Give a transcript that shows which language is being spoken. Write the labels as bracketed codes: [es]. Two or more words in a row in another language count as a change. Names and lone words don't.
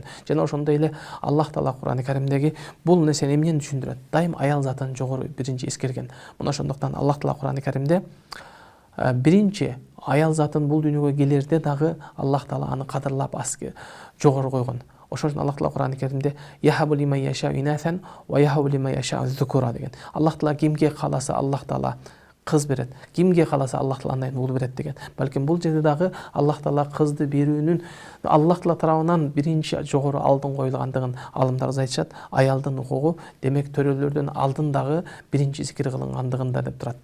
[ky] Жана ошондой эле Аллах Таала Кур'ан-ы Каримдеги бул нерсени эмнени түшүндүрөт? Дайым аял затын жогору биринчи эскерген. Мына ошондуктан Аллах Таала Кур'ан-ы Каримде биринчи аял затын бул дүйнөгө келерде дагы Аллах Таала аны кадырлап жогору койгон. Ошон үчүн Аллах Таала Кур'ан-ы Каримде [ar] يهب لمن يشاء إناثا ويهب لمن يشاء الذكور [ky] деген. Аллах Таала кимге кааласа Аллах Таала кыз берет, кимге кааласа Аллах Таала андай уул берет деген. Балким бул жерде дагы Аллах Таала кызды берүүнүн Аллах Таала тарабынан биринчи жогору алдын коюлгандыгын алымдарыбыз айтышат. Аялдын укугу демек төрөлөрдөн алдын дагы биринчи зикир кылынгандыгында деп турат.